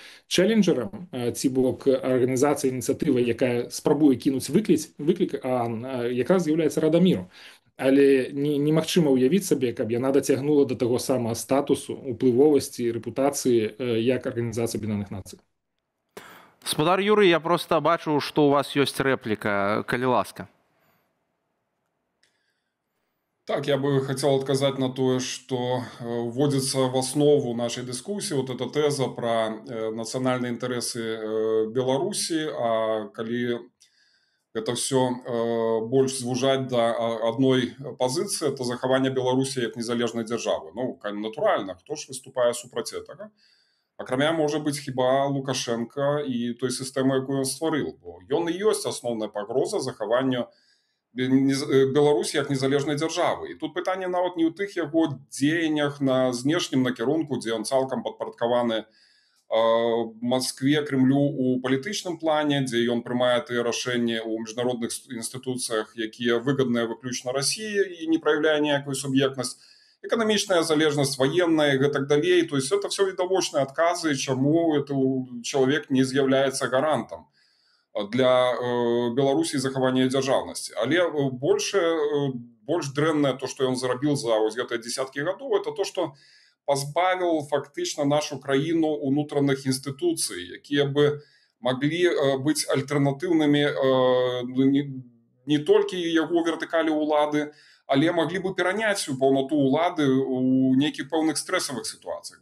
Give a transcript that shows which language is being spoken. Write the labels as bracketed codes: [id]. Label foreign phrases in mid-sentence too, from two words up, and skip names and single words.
[be] Чэлленджерам ці бок арганізацыя ініцыятыва, якая спрабуе кінуць выклік ААН, якраз з'яўляецца Рада міру. Але немагчыма ўявіць сабе, каб яна дацягнула да таго самага статусу, уплывовасці, рэпутацыі як арганізацыя Аб'яднаных Нацый. Спадар Юрый, я проста бачу, што у вас ёсць рэпліка, калі ласка. [ru] Так, я бы хотел отказать на то, что вводится в основу нашей дискуссии вот эта теза про национальные интересы Беларуси, а коли это все больше звужать до одной позиции, это захование Беларуси как [be] незалежной державы. [ru] Ну, натурально, кто ж выступает супраць этого? Акрамя, может быть, хіба Лукашенко и той системы, якую он створил. [be] Бо ён [ru] и есть основная погроза захованию [be] Беларусі як незалежнай дзяржавы. І тут пытанне нават не ў тых яго дзеяннях на знешнім накірунку, дзе ён цалкам падпарадкаваны Москве, Кремлю у палітычным плане, дзе ён прымае тыя рашэнні ў міжнародных інстытуцыях, якія выгадныя выключна России і не проявляе ніякую суб'ектнасць, эканамічная залежнасць, [ru] военная и так далее. То есть это все [be] відавочныя адказы, чаму чалавек не з'яўляецца гарантам для Беларусі захавання дзяржаўнасці. Але больш дрэннае то, што ён зарабіў за гэтыя десяткі гадоў, [ru] это то, [be] што пазбавіў фактычна нашу краіну унутраных інстытуцый, якія бы маглі быць альтэрнатыўнымі не толькі яго вертыкалі ўлады, але маглі бы пераняць паўнату ўлады ў нейкіх пэўных стрэсавых сітуацыях.